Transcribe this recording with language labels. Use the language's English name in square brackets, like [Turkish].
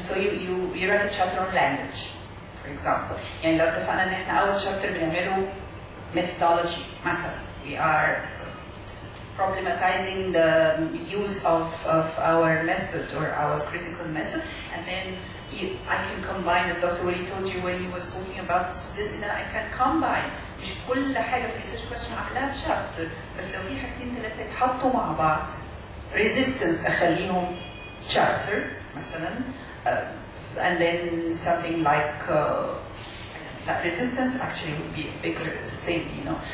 [English] So you write a chapter on language, for example. [Arabic] يعني لو اتفقنا ان احنا اول chapter بنعمله methodology مثلا. [English] We are problematizing the use of our method or our critical method, and then I can combine, as Dr. Walid told you when he was talking about this, and I can combine [Arabic] مش كل حاجة في research question أعملها بشابتر، بس لو في حاجتين ثلاثة يتحطوا مع بعض resistance أخليهم chapter مثلا, [English] and then something like that resistance actually would be a bigger thing, you know.